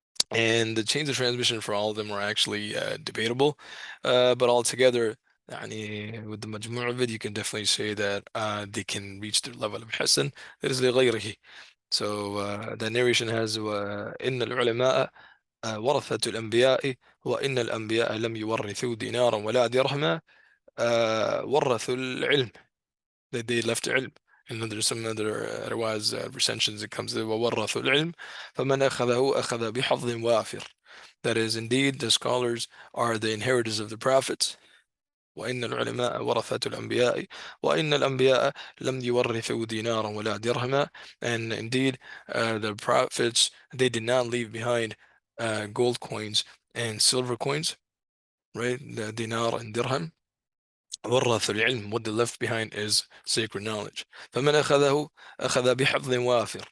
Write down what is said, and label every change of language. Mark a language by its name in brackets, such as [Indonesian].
[English] And the chains of transmission for all of them are actually debatable, but altogether, يعني, with the majmu' of it, you can definitely say that they can reach the level of hasan. That is لغيره. So the narration has [Arabic] إن العلماء ورثة الأنبياء وإن الأنبياء لم يورثوا دينارا ولا درهما ورثوا العلم, [English] that they left ilm. And then there's some other otherwise recensions, it comes to [Arabic] وَوَرَّثُوا الْعِلْمِ فَمَنْ أَخَذَهُ أَخَذَ بِحَظٍ وَافِرٍ. [English] That is, indeed, the scholars are the inheritors of the prophets. [Arabic] وإن العلماء ورثة الأنبياء وإن الأنبياء لم يورثوا دينارا ولا درهما. [English] And indeed, the prophets, they did not leave behind gold coins and silver coins, right? The dinar and dirham. [Arabic] ورث العلم, [English] what they left behind is sacred knowledge. [Arabic] فمن أخذه أخذ بحظ وافر.